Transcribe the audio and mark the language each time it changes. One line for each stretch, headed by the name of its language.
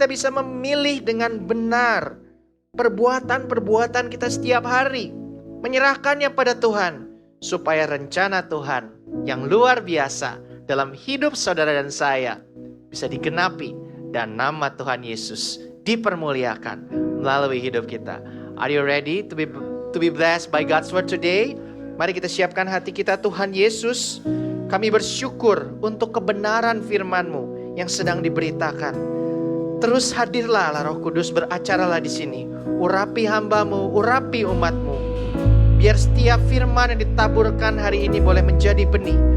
Indonesian: memilih dengan benar perbuatan-perbuatan kita setiap hari, menyerahkannya pada Tuhan, supaya rencana Tuhan yang luar biasa dalam hidup saudara dan saya bisa digenapi dan nama Tuhan Yesus dipermuliakan melalui hidup kita.
English: Are you ready to be to be blessed by God's word today.
Indonesian: Mari kita siapkan hati kita. Tuhan Yesus, kami bersyukur untuk kebenaran firman-Mu yang sedang diberitakan. Terus hadirlah Allah Roh Kudus, beracaralah di sini. Urapi hamba-Mu, urapi umat-Mu. Biar setiap firman yang ditaburkan hari ini boleh menjadi benih.